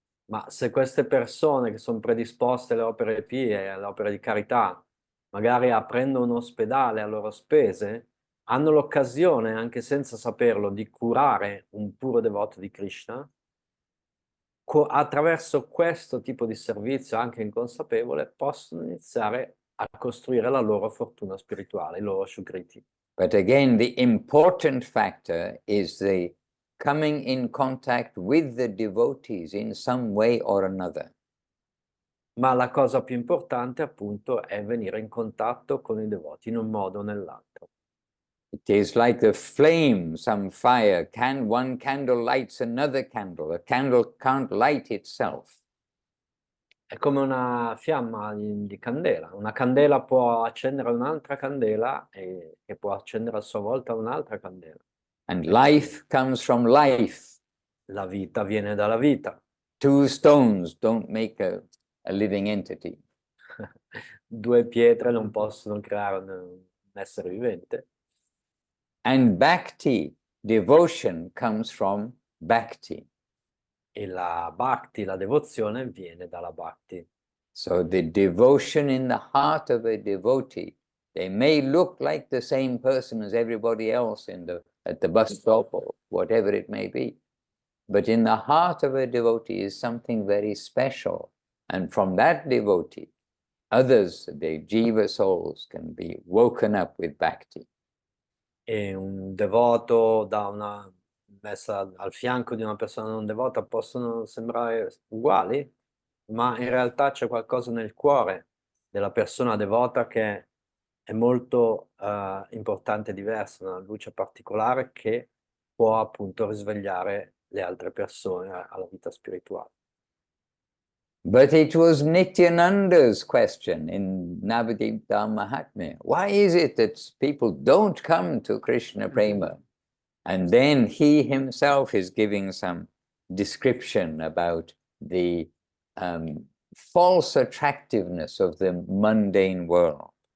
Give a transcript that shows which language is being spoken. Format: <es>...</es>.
<it>Ma se queste persone che sono predisposte alle opere pie, alle opere di carità, magari aprendo un ospedale a loro spese, hanno l'occasione, anche senza saperlo, di curare un puro devoto di Krishna, attraverso questo tipo di servizio, anche inconsapevole, possono iniziare a costruire la loro fortuna spirituale, i loro shukriti.</it> <en>But again, the important factor is the coming in contact with the devotees in some way or another.</en> <it>Ma la cosa più importante, appunto, è venire in contatto con i devoti in un modo o nell'altro.</it> <en>It is like the flame, some fire. One candle lights another candle. A candle can't light itself.</en> <it>È come una fiamma di candela. Una candela può accendere un'altra candela e che può accendere a sua volta un'altra candela.</it> <en>And life comes from life.</en> <it>La vita viene dalla vita.</it> <en>Two stones don't make a living entity.</en> <it>Due pietre non possono creare un essere vivente.</it> <en>And bhakti, devotion, comes from bhakti.</en> <it>E la bhakti, la devozione, viene dalla bhakti.</it> <en>So the devotion in the heart of a devotee, they may look like the same person as everybody else at the bus stop or whatever it may be. But in the heart of a devotee is something very special. And from that devotee, others, the jiva souls, can be woken up with bhakti.</en> <it>E un devoto da una messa al fianco di una persona non devota possono sembrare uguali, ma in realtà c'è qualcosa nel cuore della persona devota che è molto importante e diverso, una luce particolare che può appunto risvegliare le altre persone alla vita spirituale.</it> <en>But it was Nityananda's question in Navadipta Mahatmya. Why is it that people don't come to Krishna Prema? And then he himself is giving some description about the false attractiveness of the mundane world.</en>